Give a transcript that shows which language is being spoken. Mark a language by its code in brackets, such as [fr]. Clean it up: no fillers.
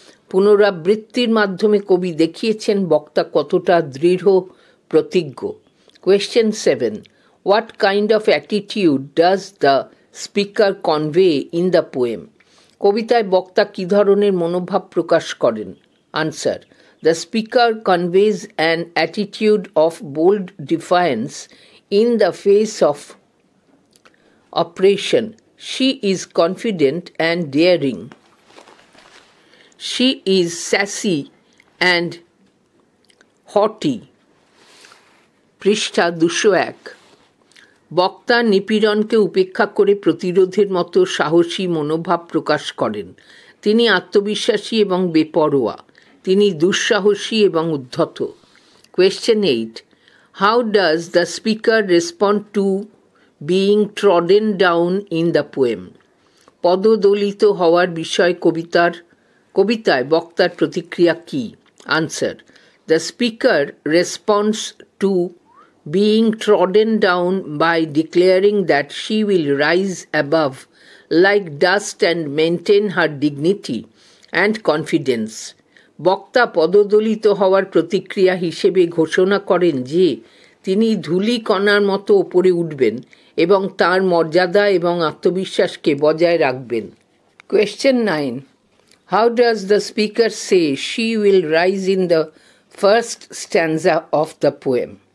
[bn] পুনরাবৃত্তির মাধ্যমে কবি দেখিয়েছেন বক্তা কতটা দৃঢ় প্রতিজ্ঞ। [en] Question 7. What kind of attitude does the speaker convey in the poem? [bn] কবিতায় বক্তা কী ধরনের মনোভাব প্রকাশ করেন? [en] Answer: The speaker conveys an attitude of bold defiance in the face of oppression. She is confident and daring. She is sassy and haughty. [bn] পৃষ্ঠা 201. বক্তা নিপীড়নকে উপেক্ষা করে প্রতিরোধের মতো সাহসী মনোভাব প্রকাশ করেন। তিনি আত্মবিশ্বাসী এবং বেপরোয়া। তিনি দুঃসাহসী এবং উদ্ধত। [en] Question 8. How does the speaker respond to being trodden down in the poem? [bn] পদদলিত হওয়ার বিষয় কবিতায় বক্তার প্রতিক্রিয়া কী? [en] Answer: The speaker responds to being trodden down by declaring that she will rise above like dust and maintain her dignity and confidence. [bn] বক্তা পদদলিত হওয়ার প্রতিক্রিয়া হিসেবে ঘোষণা করেন যে তিনি ধূলিকণার মতো ওপরে উঠবেন এবং তার মর্যাদা এবং আত্মবিশ্বাসকে বজায় রাখবেন। [en] Question 9. How does the speaker say she will rise in the first stanza of the poem?